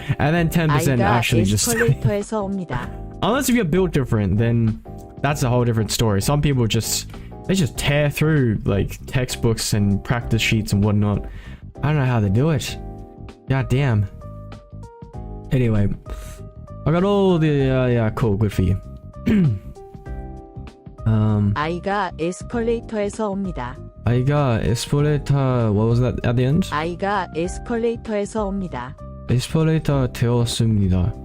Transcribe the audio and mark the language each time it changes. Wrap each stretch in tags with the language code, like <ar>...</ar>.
<en>And then 10% actually just studying. Unless if you're built different, then that's a whole different story. Some people they just tear through like textbooks and practice sheets and whatnot. I don't know how they do it. God damn. Anyway, I got all the yeah, cool, good for you.</en> <ko>아이가 에스컬레이터에서 옵니다. 아이가 에스컬레이터,</ko> <en>what was that at the end?</en> <ko>아이가 에스컬레이터에서 옵니다. 에스컬레이터 되었습니다.</ko>